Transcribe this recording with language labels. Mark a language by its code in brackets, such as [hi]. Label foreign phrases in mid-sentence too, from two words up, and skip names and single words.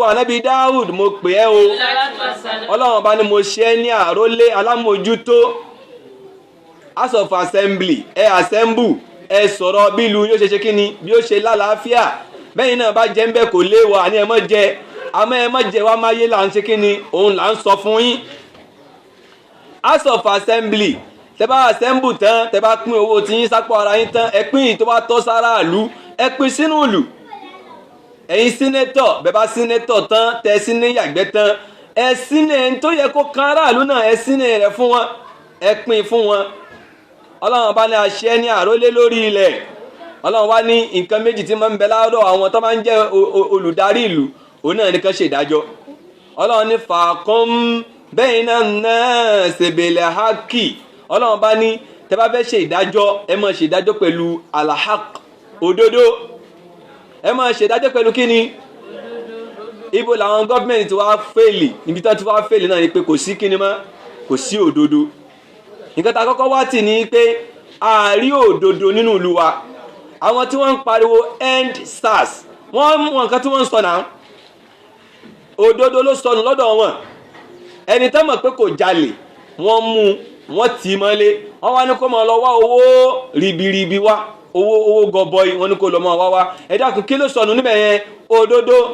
[yo] wà nábì Dáúdù mo pè ẹ́ o ọlọ́run bá ní mo ṣe ẹ́ ní àrólé alámòjútó [en] house of assembly [yo] ẹ assemble ẹ sọ̀rọ̀ bí ìlú yóò ṣe kí ni bí ó ṣe lálàáfíà bẹ́yìn náà bá jẹ́ ń bẹ́ kò léwọ̀ àní ẹ má jẹ àmọ́ ẹ má jẹ wá máyé là ń ṣe kí ni òun là ń sọ fún yín [en] house of assembly [yo] tẹ bá assemble tán tẹ bá pín owó tí yín sápò ara yín tán ẹ pín ìtọ́ bá tọ́ sára ìlú ẹ pín sínú ìlú ẹ̀yin sínétọ̀ bẹ́ẹ̀ bá sínétọ̀ tán tẹ síné yàgbẹ́ tán ẹ síné tó yẹ kó kan aráàlú náà ẹ síné rẹ̀ fún wọn ẹ pín fún wọn ọlọ́run bá ní àṣẹ ní àrólé lórí ilẹ̀ ọlọ́run wá ní nǹkan méjì tí máa ń bẹ láàárọ̀ àwọn tó máa ń jẹ́ olùdarí ìlú òun náà nìkan ṣe ìdájọ́ ọlọ́run ní fàákùn [ar] بين الناس بالحق [yo] ọlọ́run bá ní tẹ́ bá fẹ́ ṣe ìdájọ́ ẹ máa ṣe ìdájọ́ pẹ̀lú al-haqq òdodo ẹ máa ṣe ìdájọ́ pẹ̀lú kí ni ibo làwọn gọ́ọ̀mẹ̀ntì tí wàá fèlì níbi tí wọ́n fèlì náà ni pé kò sí kíni mọ́ kò sí òdodo nǹkan tá a kọ́kọ́ wá tì ní pé àárí òdodo nínú ìlú wa àwọn tí wọ́n ń pariwo [en] end SARS [yo] wọ́n mú nǹkan tí wọ́n ń sọ náà òdodo ló sọnù lọ́dọ̀ wọn ẹni tán mọ̀ pé kò jalè wọ́n mú wọ́n tì í mọ́lé wọ́n wá ní kó máa lọ wá owó ribiribi wá owó gọbọi wọ́n ní kó lọ máa wá wá ẹ dákun kí ló sọnù níbẹ̀ yẹn òdodo